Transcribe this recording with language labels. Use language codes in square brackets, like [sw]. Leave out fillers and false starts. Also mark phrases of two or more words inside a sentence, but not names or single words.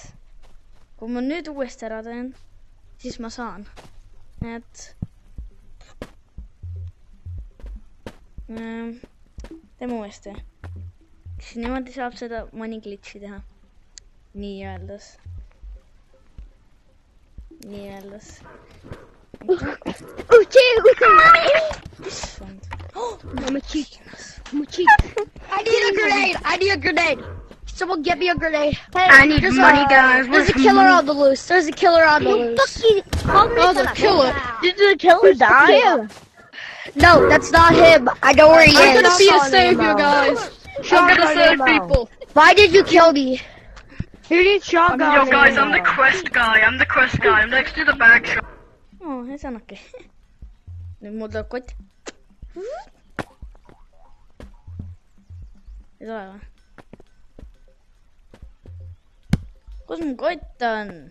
[et] Kui ma nüüd uuesti ära teen, siis ma saan. Et teeme uuesti. Siis niimoodi saab seda mõni glitchi teha. Nii öeldes. [en] Oh, dude! I'm a cheat. I need a grenade. Someone get me a grenade. Hey, I need money, guys. There's a killer on the loose. There's a killer. Did the killer die? No, that's not him. I know where he is. I'm gonna be a savior, guys. I'm gonna save people. Why did you kill me? Who needs shotgun? Yo, guys, I'm the quest guy. I'm next to the bag shop. [et] Oh, ei saanudki. Nüüd mul tuleb kott. Ei tule või? Kus mu kott on?